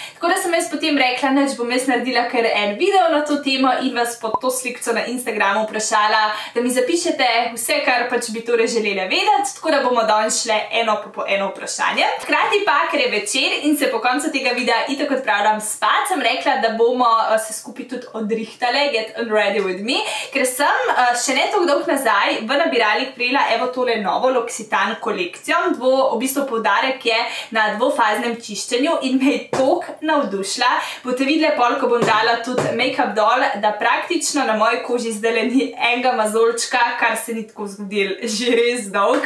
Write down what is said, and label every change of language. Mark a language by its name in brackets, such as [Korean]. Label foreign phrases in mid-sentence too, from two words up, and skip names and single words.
[Slovenian] Tako da sem jaz potem rekla, nič bom jaz naredila kar en video na to temo in vas pod to slikco na Instagramu vprašala, da mi zapišete vse, kar pač bi torej želeli vedeti, tako da bomo danes šle eno po eno vprašanje. Hkrati pa, ker je večer in se po koncu tega videa itak odpravljam spat, sem rekla, da bomo se skupaj tudi odrihtale, [English] get ready with me, [Slovenian] ker sem še ne toliko dolgo nazaj v nabiralnik prijela evo tole novo L'Occitane kolekcijo. V bistvu poudarek je na dvofaznem čiščenju in me je toliko navdušila. Boste videli pol, ko bom dala tudi make-up dol, da praktično na moji koži zdaj ni enega mazolčka, kar se ni tako zgodil že res dolg.